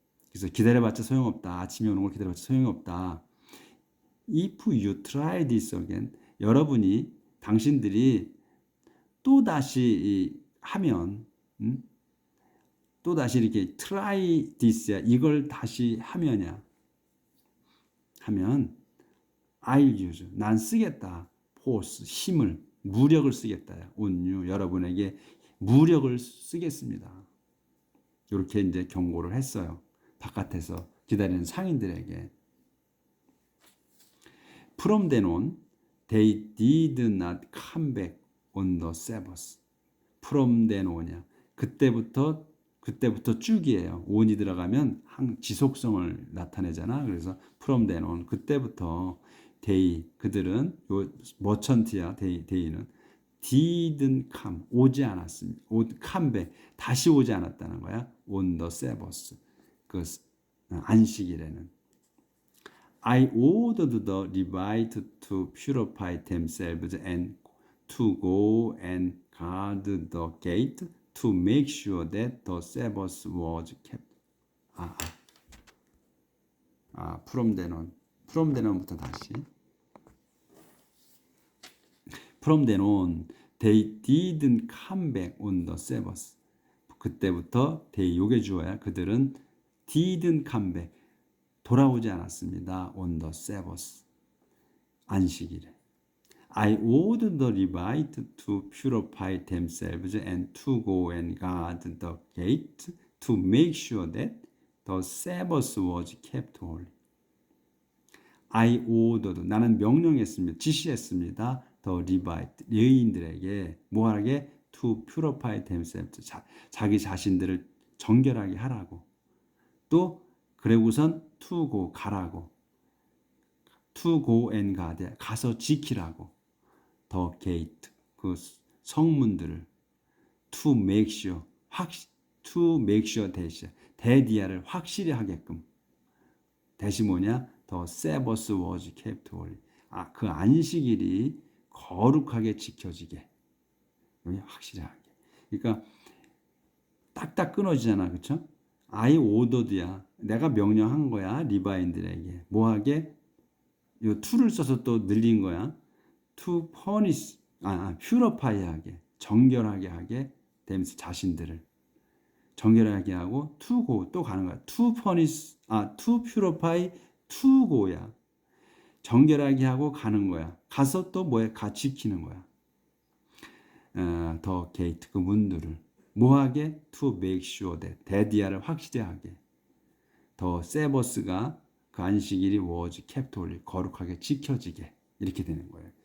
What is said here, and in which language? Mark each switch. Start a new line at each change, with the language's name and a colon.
Korean: 그래서 기다려봤자 소용없다. 아침이 오는 걸 기다려봤자 소용이 없다.
English: If you try this again,
Korean: 당신들이 또 다시 하면, 또 다시 이렇게
English: try this
Korean: 야 이걸 다시 하면
English: I'll use
Korean: 난 쓰겠다
English: force
Korean: 힘을 무력을 쓰겠다
English: on you
Korean: 여러분에게 무력을 쓰겠습니다. 이렇게 이제 경고를 했어요. 바깥에서 기다리는 상인들에게.
English: From then on they did not come back on the Sabbath. From then on이야.
Korean: 그때부터 쭉이에요. on이 들어가면 지속성을 나타내잖아. 그래서
English: from then on
Korean: 그때부터 그들은 머천트야.
English: 데이는 didn't come
Korean: 오지 않았습니다.
English: come back
Korean: 다시 오지 않았다는 거야.
English: on the Sabbath
Korean: 그 안식일에는
English: I ordered the Levites to purify themselves and to go and guard the gate to make sure that the Sabbath was kept. from then on
Korean: 부터 다시.
English: From then on, they didn't come back on the Sabbath.
Korean: 그때부터
English: they
Korean: 요게 주어야. 그들은
English: didn't come back
Korean: 돌아오지 않았습니다.
English: on the Sabbath
Korean: 안식일에.
English: I ordered the Levites to purify themselves and to go and guard the gate to make sure that the Sabbath was kept holy. I ordered.
Korean: 나는 명령했습니다. 지시했습니다.
English: The Levite.
Korean: 레위인들에게 뭐하게?
English: To purify themselves.
Korean: 자기 자신들을 정결하게 하라고. 또 그리고선
English: to go
Korean: 가라고.
English: to go and guard.
Korean: 가서 지키라고.
English: The gate.
Korean: 그 성문들을
English: to make sure. to make sure
Korean: 대디아를 확실히 하게끔. 대시 뭐냐?
English: The Sabbath was kept holy.
Korean: 그 안식일이 거룩하게 지켜지게. 확실히 하게. 그러니까 딱딱 끊어지잖아. 그렇죠?
English: I ordered
Korean: 야. 내가 명령한 거야. 리바인들에게. 뭐하게? 요 to를 써서 또 늘린 거야.
English: To punish. purify
Korean: 하게. 정결하게 하게 되면서 자신들을 정결하게 하고
English: to go
Korean: 또 가는 거야.
English: to punish to purify to go야.
Korean: 정결하게 하고 가는 거야. 가서 또 뭐야? 가 지키는 거야. 더 게이트 그 문들을 뭐하게?
English: to make sure that
Korean: 대디아를 확실히 하게. 더 세버스가 그 안식일이
English: was kept holy
Korean: 거룩하게 지켜지게 이렇게 되는 거예요.